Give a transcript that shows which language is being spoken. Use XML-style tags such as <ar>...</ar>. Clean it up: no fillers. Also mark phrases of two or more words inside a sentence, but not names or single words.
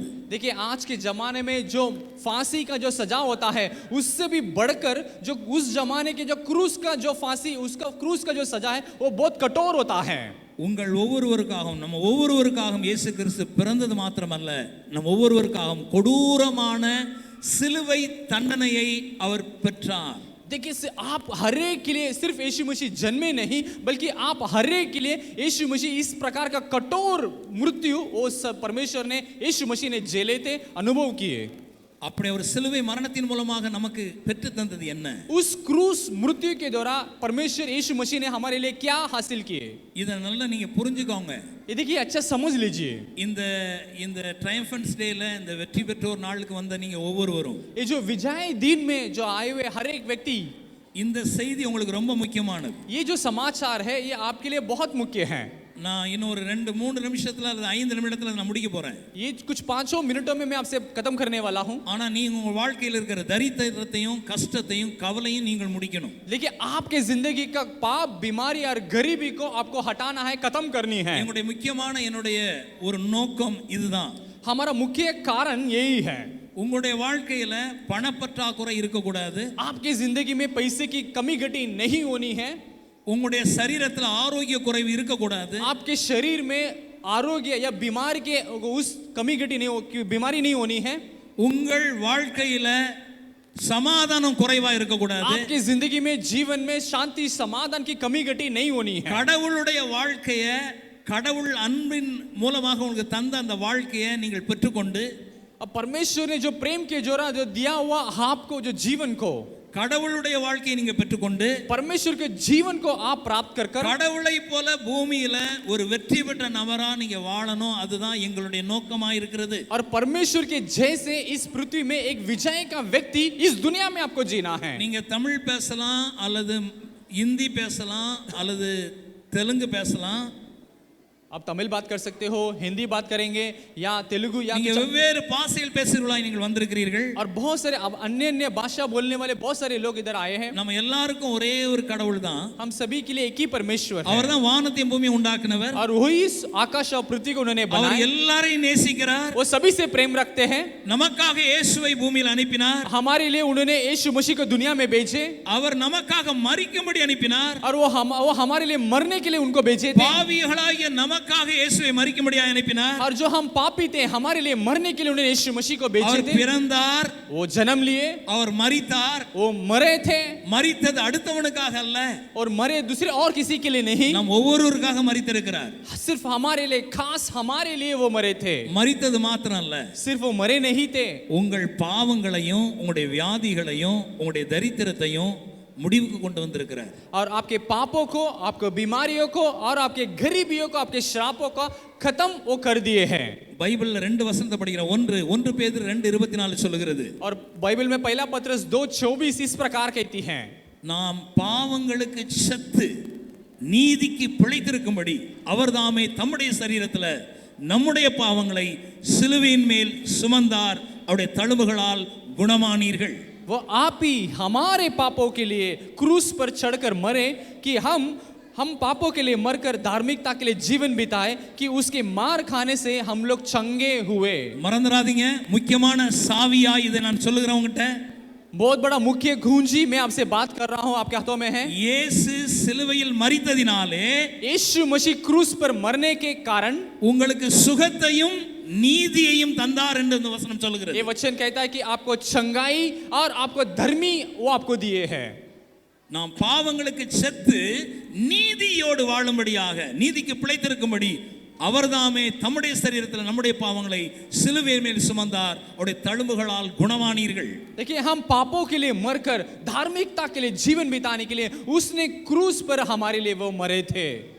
<hi>देखिए आज के जमाने में जो फांसी का जो सजा होता है उससे भी बढ़कर जो उस जमाने के जो क्रूस का जो फांसी, उसका क्रूस का जो सजा है वो बहुत कठोर होता है।</hi> <ta>உங்கள் ஒவ்வொருவருக்காகவும் நம்ம ஒவ்வொருவருக்காகவும் இயேசு கிறிஸ்து பிறந்தது மாத்திரமல்ல, நம் ஒவ்வொருவருக்காகவும் கொடூரமான சிலுவை தண்டனையை அவர் பெற்றார்.</ta> <hi>देखिए आप हरेक के लिए सिर्फ यीशु मसीह जन्मे नहीं, बल्कि आप हरेक के लिए यीशु मसीह इस प्रकार का कठोर मृत्यु वो सब परमेश्वर ने, यीशु मसीह ने झेले थे, अनुभव किए।</hi> <ta>அப்படி ஒரு சிலுவை மரணத்தின் மூலமாக நமக்கு பெற்று தந்தது என்ன?</ta> <hi>उस क्रूस मृत्यु के द्वारा परमेश्वर यीशु मसीह ने हमारे लिए क्या हासिल किए,</hi> <ta>இதை நல்லா நீங்க புரிஞ்சுக்கோங்க.</ta> <hi>ये देखिए अच्छा समझ लीजिए।</hi> <ta>இந்த இந்த ட்ரையம்பன்ஸ் டேல இந்த வெற்றி பெற்றோர் நாளுக்கு வந்த நீங்க ஒவ்வொருவரும்,</ta> <hi>ये जो विजय दिन में जो आए हुए हर एक व्यक्ति,</hi> <ta>இந்த செய்தி உங்களுக்கு ரொம்ப முக்கியமானது.</ta> <hi>ये जो समाचार है ये आपके लिए बहुत मुख्य है।</hi> <ta>நான் இன்னும் ஒரு 2-3 நிமிஷத்துல அல்லது 5 நிமிடத்துல நான் முடிக்க போறேன்.</ta> <hi>ये कुछ 5 मिनटों में मैं आपसे खत्म करने वाला हूँ।</hi> <ta>ஆனா நீங்க உங்க வாழ்க்கையில் இருக்கிற தரித்திரத்தையும் கஷ்டத்தையும் கவலையும் நீங்கள் முடிக்கணும்.</ta> <hi>लेकिन आपके जिंदगी का पाप, बीमारी और गरीबी को आपको हटाना है, खत्म करनी है।</hi> <ta>என்னுடைய முக்கியமான என்னுடைய ஒரு நோக்கம் இதுதான்.</ta> <hi>हमारा मुख्य कारण यही है।</hi> <ta>உங்களுடைய வாழ்க்கையில பணப்பற்றாக்குறை இருக்கக்கூடாது.</ta> <hi>आपकी जिंदगी में पैसे की कमी घटी नहीं होनी है।</hi> <ta>உங்களுடைய சரீரத்துல ஆரோக்கிய குறைவு இருக்கக்கூடாது.</ta> <hi>आपके शरीर में आरोग्य या बीमारी के उस कमी घटी नहीं, बीमारी नहीं होनी है।</hi> <ta>உங்கள் வாழ்க்கையில சமாதானம் குறைவா இருக்கக்கூடாது.</ta> <hi>आपकी जिंदगी में, जीवन में शांति समाधान की कमी घटी नहीं होनी है।</hi> <ta>கடவுளுடைய வாழ்க்கையை, கடவுள் அன்பின் மூலமாக உங்களுக்கு தந்த அந்த வாழ்க்கையை நீங்கள் பெற்றுக்கொண்டு,</ta> <hi>अब परमेश्वर ने जो प्रेम के जोरा जो दिया हुआ आपको, जो जीवन को,</hi> <ta>கடவுளுடைய வாழ்க்கையை நீங்க பெற்றுக்கொண்டு</ta> <hi>परमेश्वर के जीवन को आप प्राप्त कर कर</hi> <ta>கடவுளை போல பூமியில ஒரு வெற்றி பெற்ற நபரா நீங்க வாழணும். அதுதான் எங்களுடைய நோக்கமா இருக்கிறது.</ta> <hi>और परमेश्वर के जैसे इस पृथ्वी में एक विजय का व्यक्ति इस दुनिया में आपको जीना है।</hi> <ta>நீங்க தமிழ் பேசலாம் அல்லது ஹிந்தி பேசலாம் அல்லது தெலுங்கு பேசலாம்</ta> <hi>आप तमिल बात कर सकते हो, हिंदी बात करेंगे या तेलुगु या</hi> <ta>நீங்க வெவ்வேறு பாஷைகள் பேசுகிறவர்களாய் நீங்கள் வந்திருக்கிறீர்கள்.</ta> <hi>और बहुत सारे अब अन्य अन्य भाषा बोलने वाले बहुत सारे लोग इधर आए हैं.</hi> <ta>நம்ம எல்லாருக்கும் ஒரே ஒரு கடவுள் தான்.</ta> <hi>हम सभी के लिए एक ही परमेश्वर है.</hi> <ta>அவர்தான் வானத்தையும் பூமியை உண்டாக்குனவர்.</ta> <hi>और वही इस आकाश और पृथ्वी को उन्होंने</hi> <ta>அவர்</ta> <hi>बनाया.</hi> <ta>எல்லாரையும் நேசிக்கிறார்.</ta> <hi>वो सभी से प्रेम रखते हैं.</hi> <ta>நமக்காக இயேசுவை பூமியில் அனுப்பினார்.</ta> <hi>हमारे लिए उन्होंने यीशु मसीह को दुनिया में भेजे.</hi> <ta>அவர் நமக்காக மரிக்கும்படி அனுப்பினார்.</ta> <hi>और वो हमारे लिए मरने के लिए उनको भेजे थे.</hi> <ta>பாவிகளாகிய நமக்காக இயேசுவை மரிக்கும்படியாக அனுப்பினார்.</ta> <hi>और जो हम पापी थे हमारे लिए मरने के लिए उन्होंने यीशु मसीह को भेजे</hi> <ta>அவர்</ta> <hi>थे.</hi> <ta>பிறந்தார்.</ta> <hi>वो जन्म लिए.</hi> <ta>அவர் மரித்தார்.</ta> <hi>वो मरे थे.</hi> <ta>மரித்தது அடுத்தவனுக்காக அல்ல.</ta> <hi>और मरे दूसरे और किसी के लिए नहीं.</hi> <ta>நாம் ஒவ்வொருவருக்காக மரித்திருக்கிறார்.</ta> <hi>सिर्फ हमारे लिए, खास हमारे लिए वो मरे थे.</hi> <ta>மரித்தது மாத்திரம் அல்ல,</ta> <hi>सिर्फ वो मरे नहीं थे.</hi> <ta>உங்கள் பாவங்களையும் உங்களுடைய வியாதிகளையும் உங்களுடைய தரித்திரத்தையும் முடிவுக்கு கொண்டு வந்திருக்கிறார்.</ta> <hi>और आपके पापों को, आपको बीमारियों को और आपके गरीबियों को, आपके श्रापों को खत्म वो कर दिए हैं.</hi> <ta>பைபிள்ல ரெண்டு வசனத்தை படிக்கிறோம். ஒன்று பேதுரு 2:24 சொல்லுகிறது,</ta> <hi>और बाइबल में पहला पत्रस 2:24 इस प्रकार कहती है,</hi> <ta>நாம் பாவங்களுக்கு செத்து நீதிக்கு பிழைத்திருக்கும்படி அவர் தாமே தம்முடைய சரீரத்தில் நம்முடைய பாவங்களை சிலுவையின் மேல் சுமந்தார், அவருடைய தழும்புகளால் குணமானீர்கள்.</ta> <hi>वो आप ही हमारे पापों के लिए क्रूस पर चढ़कर मरे कि हम पापों के लिए मरकर धार्मिकता के लिए जीवन बिताए, कि उसके मार खाने से हम लोग चंगे हुए.</hi> <ta>மறந்துடாதீங்க, முக்கியமான சாவியா இதை நான் சொல்லுகிறவங்கிட்ட,</ta> <hi>बहुत बड़ा मुख्य कुंजी मैं आपसे बात कर रहा हूं, आपके हाथों में है.</hi> <ta>இயேசு சிலுவையில் மரித்ததினாலே</ta> <hi>यीशु मसीह क्रूस पर मरने के कारण</hi> <ta>உங்களுக்கு சுகத்தையும் நீதியையும் தந்தார் என்று இந்த வசனம் சொல்லுகிறது.</ta> <hi>ये वचन कहता है कि आपको चंगाई और आपको धर्मी वो आपको दिए हैं.</hi> <ta>நாம் பாவங்களுக்கு செத்து நீதியோடு வாழும்படியாக, நீதிக்கு பிழைத்திருக்கும்படி அவர்தாமே தம்முடைய சரீரத்தில் நம்முடைய பாவங்களை சிலுவையின் மேல் சுமந்தார், அவருடைய தழும்புகளால் குணமானீர்கள்.</ta> <hi>देखिए, हम पापों के लिए मरकर धार्मिकता के लिए जीवन बिताने के लिए उसने क्रूस पर हमारे लिए वो मरे थे.</hi>